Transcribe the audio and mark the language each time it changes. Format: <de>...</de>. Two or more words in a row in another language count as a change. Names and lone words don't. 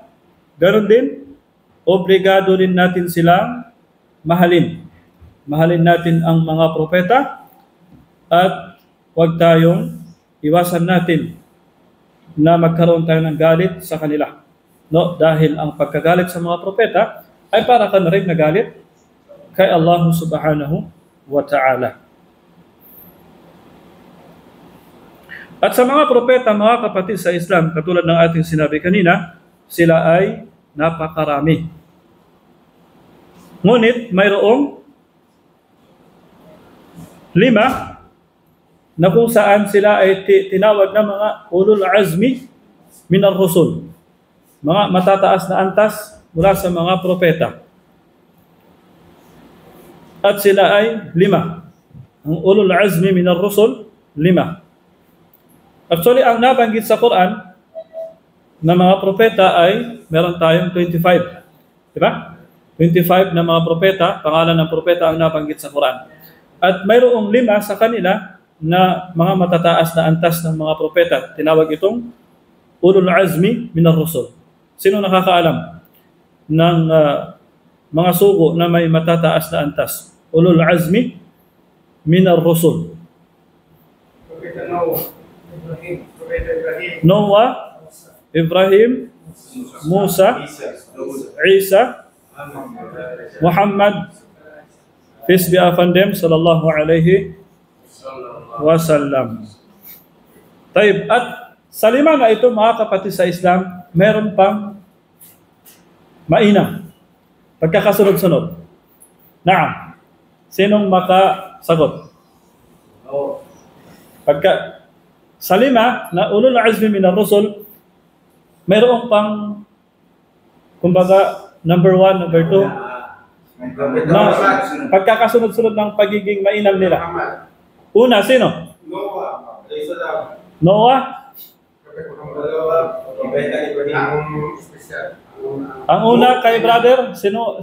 <tl>Ganon din, obligado din natin silang mahalin. Mahalin natin ang mga propeta at huwag tayong iwasan natin na magkaroon tayo ng galit sa kanila. No, dahil ang pagkagalit sa mga propeta ay para ka na rin nagalit kay Allah</tl> <ar>سبحانه وتعالى.</ar> <tl>At sa mga propeta, mga kapatid sa Islam, katulad ng ating sinabi kanina, sila ay napakarami. Ngunit mayroong 5 na kung saan sila ay tinawag na mga</tl> <ar>أولي العزم من الرسل.</ar> <tl>Mga matataas na antas mula sa mga propeta. At sila ay 5. Ang</tl> <ar>أولي العزم من الرسل,</ar> <tl>5. Actually, ang nabanggit sa Quran na mga propeta ay meron tayong 25. Diba? 25 na mga propeta, pangalan ng propeta ang nabanggit sa Quran. At mayroong 5 sa kanila na mga matataas na antas ng mga propeta. Tinawag itong</tl> <ar>أولي العزم من الرسل.</ar> <tl>Sino nakakaalam ng mga sugo na may matataas na antas?</tl> <ar>أولو العزم من الرسل. Noah, Ibrahim, Musa, Isa, Muhammad,</ar> <en>peace be upon them,</en> <ar>صلى الله عليه وسلم.</ar> <tl>Taib. At sa 5 na ito, mga kapatid sa Islam, meron pang mainam. Pagkakasunod-sunod. Naam. Sinong makasagot? Sa 5 na</tl> <ar>أولي العزم من الرسل,</ar> <tl>mayroong pang, kumbaga, number 1, number 2, na pagkakasunod-sunod ng pagiging mainam nila. Una, sino? Noah. Ang una kay brother, sino?</tl>